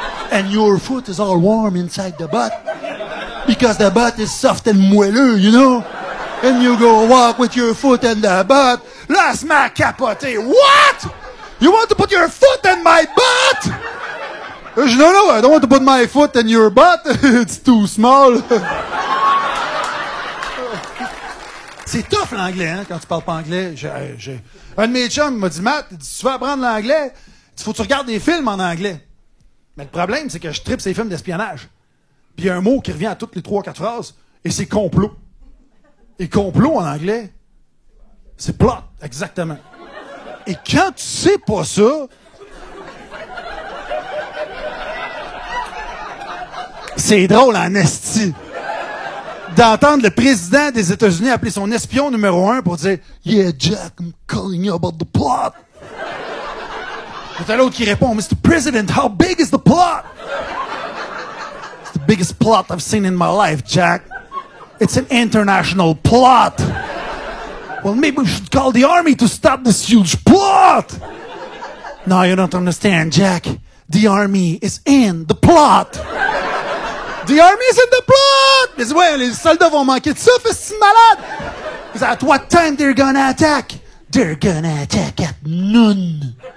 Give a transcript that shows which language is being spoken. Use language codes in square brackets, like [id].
[en] And your foot is all warm inside the butt. Because the butt is soft and moelleux, you know? And you go walk with your foot in the butt. [fr] Là, elle se met à capoter. [en] What? You want to put your foot in my butt? [fr] Je dis, [en] no, I don't want to put my foot in your butt. It's too small. [fr] C'est tough l'anglais, hein, quand tu parles pas anglais. Un de mes chums m'a dit, Matt, tu veux apprendre l'anglais, il faut que tu regardes des films en anglais. Mais le problème, c'est que je tripe ces films d'espionnage. Puis il y a un mot qui revient à toutes les 3-4 phrases, et c'est complot. Et complot en anglais, c'est plot, exactement. Et quand tu sais pas ça, c'est drôle en esti d'entendre le président des États-Unis appeler son espion numéro 1 pour dire « [en] Yeah, Jack, I'm calling you about the plot. [fr] » Et t'as l'autre qui répond « Mr. [en] President, how big is the plot? » It's the biggest plot I've seen in my life, Jack. It's an international plot. Well, maybe we should call the army to stop this huge plot. No, you don't understand, Jack. The army is in the plot. The army is in the plot! [fr] Mais ouais, les soldats vont manquer de ça, fais-tu malade? [en] At what time they're gonna attack? They're gonna attack at noon.